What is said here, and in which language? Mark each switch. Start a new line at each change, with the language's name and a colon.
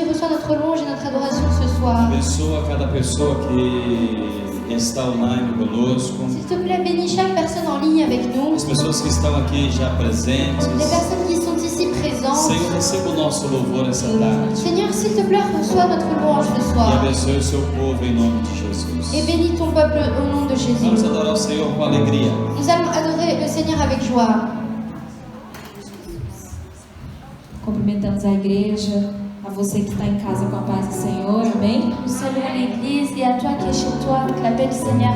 French: notre louange et notre adoration ce soir.
Portuguese: Abençoa cada pessoa que está online conosco.
French: S'il te plaît, bénis chaque personne en ligne avec nous.
Portuguese: As pessoas que estão aqui já presentes.
French: Les personnes qui sont ici présentes.
Portuguese: Senhor, receba o nosso louvor essa tarde.
French: Seigneur, s'il te plaît, reçois notre louange ce
Portuguese: E
French: soir.
Portuguese: abençoe o seu povo em nome de Jesus.
French: Et bénis ton peuple au nom de Jésus.
Portuguese: Vamos adorar o Senhor com alegria.
French: Nous allons adorer le Seigneur avec joie.
Portuguese: Cumprimentamos a igreja, a você que está em casa com a paz do Senhor, amém?
French: Nous saluons l'Église et à toi qui es chez toi avec la paix du Seigneur.